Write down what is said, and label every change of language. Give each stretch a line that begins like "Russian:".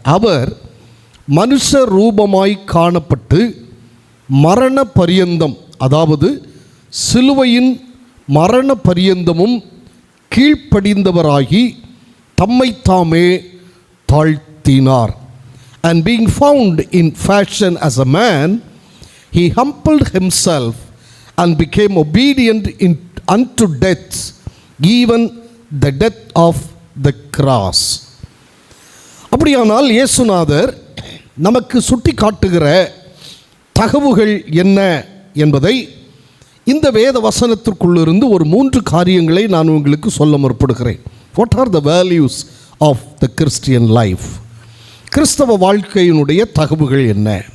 Tamil: அவர் மனுஷ ரூபமாய் காணப்பட்டு மரண பரியந்தம், அதாவது சிலுவையின் மரண பரியந்தமும் கீழ்ப்படிந்தவராகி தம்மைத்தாமே தாழ்த்தினார்.
English: And being found in fashion as a man, he humbled himself and became obedient unto death, even the death of the cross.
Tamil: அப்படியானால் இயேசுநாதர் நமக்கு சுட்டி காட்டுகிற தகவுகள் என்ன என்பதை இந்த வேத வசனத்திற்குள்ளிருந்து ஒரு 3 காரியங்களை நான் உங்களுக்கு சொல்ல முற்படுகிறேன்.
English: What are the values of the Christian life?
Tamil: கிறிஸ்தவ வாழ்க்கையினுடைய தகவுகள் என்ன?